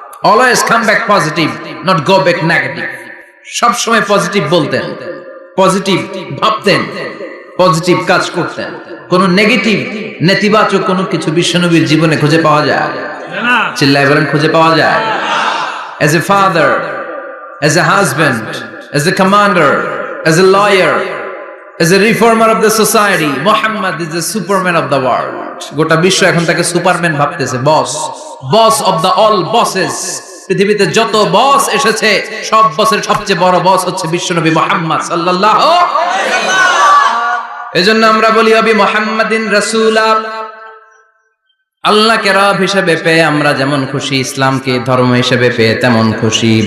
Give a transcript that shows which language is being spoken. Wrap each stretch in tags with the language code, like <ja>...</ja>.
<en>Always come back positive, not go back negative.</en> <bn>সব সময় positive বলতেন, পজিটিভ ভাবতেন, পজিটিভ কাজ করতেন। কোন নেগেটিভ নেতিবাচক কোনো কিছু বিশ্বনবীর জীবনে খুঁজে পাওয়া যায় না। চিল্লায় বলেন খুঁজে পাওয়া যায়?</bn> <en>As a father, as a husband, as a commander, as a lawyer, as a reformer of the society, Muhammad is the superman of the world.</en> <bn>গোটা বিশ্ব এখন তাকে সুপারম্যান ভাবতেছে, বস,</bn> <en>Boss of the all bosses.</en> <bn>পৃথিবীতে যত বস এসেছে সব বসের সবচেয়ে বড় বস হচ্ছে বিশ্বনবী মুহাম্মদ সাল্লাল্লাহু আলাইহি ওয়াসাল্লাম। এজন্য আমরা বলি ওয়াবি মুহাম্মাদিন রাসূলা, আল্লাহকে রব হিসেবে পেয়ে আমরা যেমন খুশি, ইসলামকে ধর্ম হিসেবে পেয়ে তেমন খুশি।</bn>